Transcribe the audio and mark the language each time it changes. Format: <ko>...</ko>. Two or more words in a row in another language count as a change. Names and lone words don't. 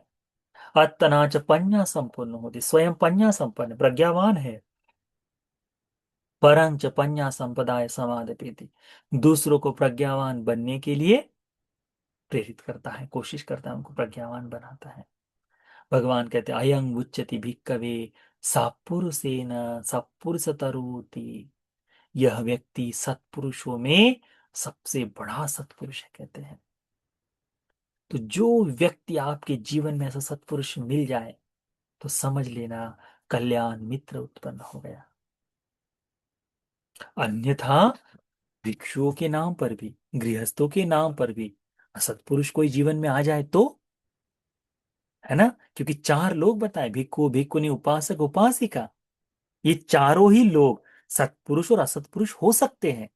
<pi>अत्तनाच पन्या संपन्न होती,</pi> <hi>स्वयं पन्या संपन्न प्रज्ञावान है।</hi> <pi>परंच पन्या संपदाय समादपेति,</pi> <hi>दूसरों को प्रज्ञावान बनने के लिए प्रेरित करता है, कोशिश करता है, उनको प्रज्ञावान बनाता है। भगवान कहते हैं</hi> <pi>अयं उच्यति भिक्कवे सत्पुरुषेन सत्पुरुषतरोति।</pi> <hi>यह व्यक्ति सत्पुरुषों में सबसे बड़ा सत्पुरुष है, कहते हैं। तो जो व्यक्ति आपके जीवन में ऐसा सत्पुरुष मिल जाए तो समझ लेना कल्याण मित्र उत्पन्न हो गया। अन्यथा भिक्षुओं के नाम पर भी, गृहस्थों के नाम पर भी असत्पुरुष कोई जीवन में आ जाए तो, है ना, क्योंकि चार लोग बताए, भिक्खु भिक्खुनी उपासक उपासिका, ये चारों ही लोग सत्पुरुष और असत्पुरुष हो सकते हैं।</hi>